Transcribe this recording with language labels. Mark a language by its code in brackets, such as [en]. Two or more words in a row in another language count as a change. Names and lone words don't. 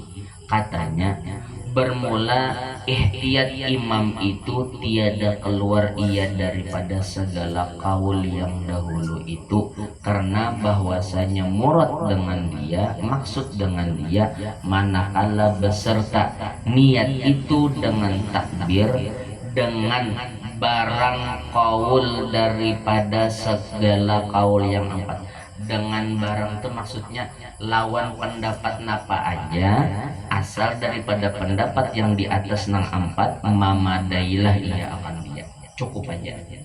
[ms] katanya bermula ihtiyat imam itu tiada keluar ia daripada segala kaul yang dahulu itu, karena bahwasanya murad dengan dia, maksud dengan dia, manakala beserta niat itu dengan takbir dengan barang kaul daripada segala kaul yang empat. [bjn] Dengan barang itu maksudnya lawan pendapat napa aja, asal daripada pendapat yang di atas nang empat mamadailah ia akan dia, cukup aja.